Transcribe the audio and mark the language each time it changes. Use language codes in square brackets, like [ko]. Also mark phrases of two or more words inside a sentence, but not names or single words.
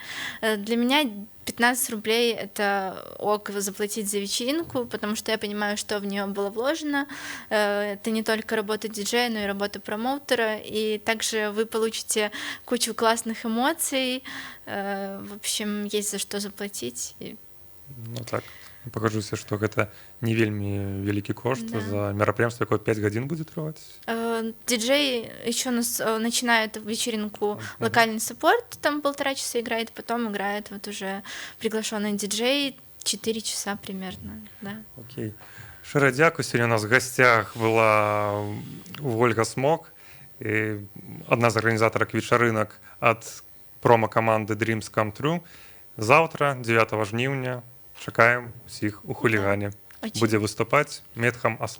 [ru] Для меня 15 рублей — это ок заплатить за вечеринку, потому что я понимаю, что в нее было вложено. Это не только работа диджея, но и работа промоутера, и также вы получите кучу классных эмоций. В общем, есть за что заплатить. [be] Ну так, пакажуся, што гэта не вельмі вялікі кошт за мерапрыемства, якое 5 гадзін будзе трываць. [ru] Диджей еще начинает вечеринку локальный саппорт, там 1,5 часа играет, потом играет вот уже приглашенный диджей 4 часа примерно, да. Окей. [be] Шчыра дзякуй. Сёння у нас в гасцях была Ольга Смок, адна з арганізатарак вечарынак ад промо-каманды Dreams Come True. Заўтра, 9 жніўня, чакаем усіх у хулігане. Будзе выступаць Медхам Аслан.